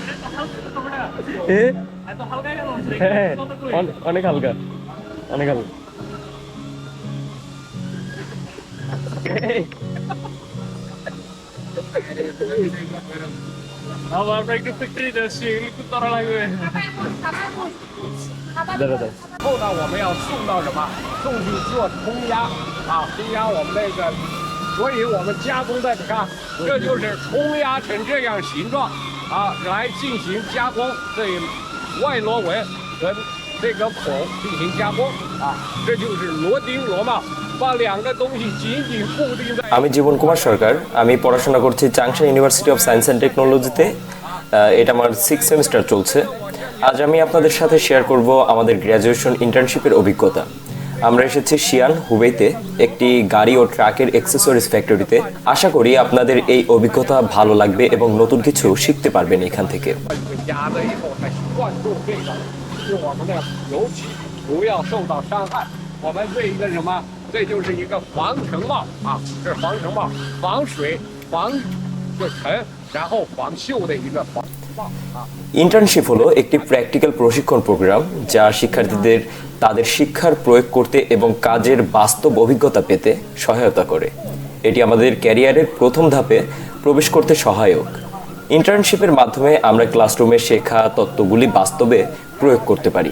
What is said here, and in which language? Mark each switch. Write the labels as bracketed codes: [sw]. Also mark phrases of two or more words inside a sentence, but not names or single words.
[bn] হ্যাঁ অনেক হালকা, অনেক হালকা। আমরা একটু ফ্যাক্টরি যাচ্ছি, একটু করা লাগবে। দাঁড়া দাঁড়া। [zh] 后呢，我们要送到什么？送去做冲压啊，冲压我们那个，所以我们加工的，你看，这就是冲压成这样形状啊，来进行加工，对外螺纹跟这个孔进行加工啊，这就是螺钉螺帽，把两个东西紧紧固定在。 [bn] আমি জীবন কুমার সরকার, আমি পড়াশোনা করছি চাংশা ইউনিভার্সিটি অফ সায়েন্স অ্যান্ড টেকনোলজিতে। এটা আমার 6th সেমিস্টার চলছে। আজ আমি আপনাদের সাথে শেয়ার করব আমাদের [en] graduation internship [bn] অভিজ্ঞতা। আমরা এসেছি শিয়ান হুবেইতে একটি গাড়ি ও ট্রাকের [en] accessories factory. [bn] আশা করি আপনাদের এই অভিজ্ঞতা ভালো লাগবে এবং নতুন কিছু শিখতে পারবেন এখান থেকে। [zh] 压了以后才灌注这个，使我们的油漆不要受到伤害。我们这一个什么？这就是一个防尘帽啊，这是防尘帽，防水、防就尘，然后防锈的一个防帽啊。 [bn] ইন্টার্নশিপ হলো একটি প্র্যাকটিক্যাল প্রশিক্ষণ প্রোগ্রাম যা শিক্ষার্থীদের তাদের শিক্ষার প্রয়োগ করতে এবং কাজের বাস্তব অভিজ্ঞতা পেতে সহায়তা করে। এটি আমাদের ক্যারিয়ারের প্রথম ধাপে প্রবেশ করতে সহায়ক। ইন্টার্নশিপের মাধ্যমে আমরা ক্লাসরুমে শেখা তত্ত্বগুলি বাস্তবে প্রয়োগ করতে পারি।